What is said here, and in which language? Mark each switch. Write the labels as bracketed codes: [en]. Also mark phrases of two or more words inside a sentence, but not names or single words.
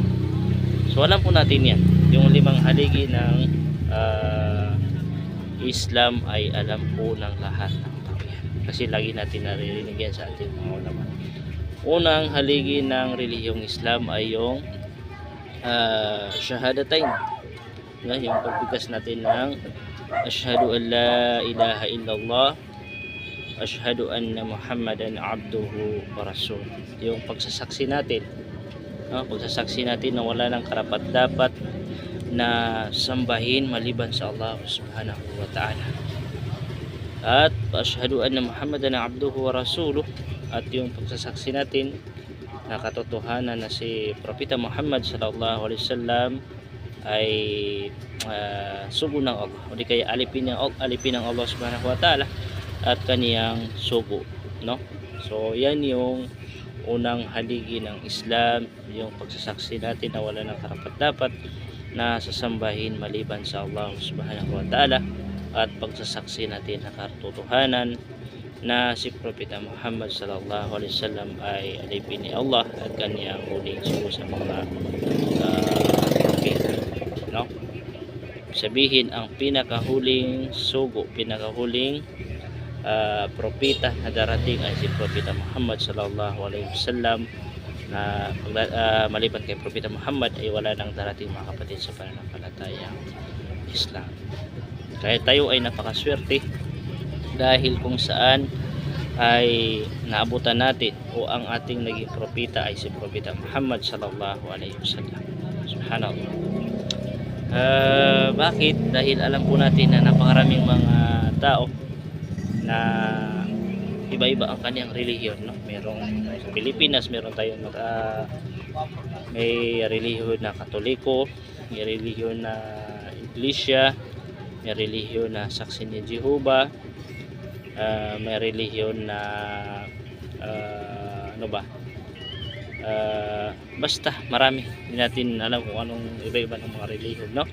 [tl] So alam po natin yan, yung 5 haligi ng Islam ay alam po ng lahat ng bayan. Kasi lagi natin naririnig yan sa ating mga ulama. Unang haligi ng relihiyong Islam ay yung shahadatain, yung pagbigkas natin ng [ar] أشهد أن لا إله إلا الله أشهد أن محمدا عبده ورسول. [tl] Yung pagsasaksi natin, pagsasaksi natin na wala ng karapat-dapat na sambahin maliban sa Allah [ar] سبحانه وتعالى, [tl] at [ar] أشهد أن محمدا عبده ورسوله, [tl] at yung pagsasaksi natin na katotohanan na si Propeta Muhammad [ar] صلى الله عليه وسلم [tl] ay sugo ng Allah, o di kaya alipin ng Allah [ar] سبحانه وتعالى [tl] at kaniyang sugo, no? So yan yung unang haligi ng Islam, yung pagsasaksi natin na wala ng karapat-dapat na sasambahin maliban sa Allah [ar] سبحانه وتعالى, [tl] at pagsasaksi natin na katotohanan na si Propeta Muhammad [ar] صلى الله عليه وسلم [tl] ay alipin ni Allah at kaniyang huling sugo sa mga propeta, no? Sabihin ang pinakahuling sugo, pinakahuling propeta na darating ay si Propeta Muhammad [ar] صلى الله عليه وسلم, [tl] na maliban kay Propeta Muhammad ay wala nang darating mga kapatid sa pananampalatayang Islam. Kaya tayo ay napakaswerte dahil kung saan ay naabutan natin o ang ating naging propeta ay si Propeta Muhammad [ar] صلى الله عليه وسلم. [tl] Subhanallah. Bakit? Dahil alam po natin na napakaraming mga tao na iba-iba ang kanyang relihiyon, no? Merong sa Pilipinas, meron tayong may relihiyon na Katoliko, may relihiyon na Iglesia, may relihiyon na Saksi ni Jehovah, may relihiyon na basta marami, hindi natin alam kung anong iba-iba ng mga relihiyon, no?